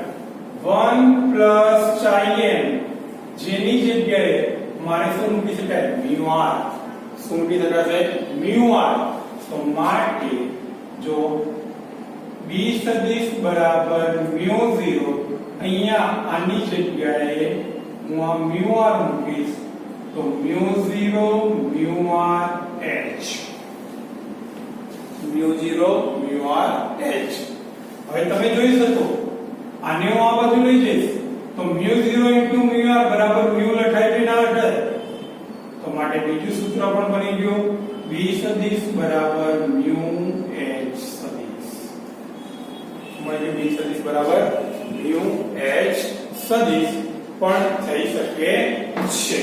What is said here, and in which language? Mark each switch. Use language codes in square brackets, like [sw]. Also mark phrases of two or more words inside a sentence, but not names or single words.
[gu] 1 plus chi m જેની જગ્યાએ મારે શું મૂકી શકાય? mu r. શું મૂકી શકાશે? mu r. તો માટે જો b સદિશ બરાબર mu 0, અહીંયા આની જગ્યાએ હું આ mu r મૂકીશ. તો mu 0 mu r h. mu 0 mu r h. હવે તમે જોઈ શકો આને હું આ બાજુ લઈ જઈશ તો mu 0 into mu r બરાબર mu લખાય કે ના લખાય? તો માટે બીજું સૂત્ર પણ બની ગયું. b સદિશ બરાબર mu h સદિશ. મળે b સદિશ બરાબર mu h સદિશ પણ થઈ શકે છે.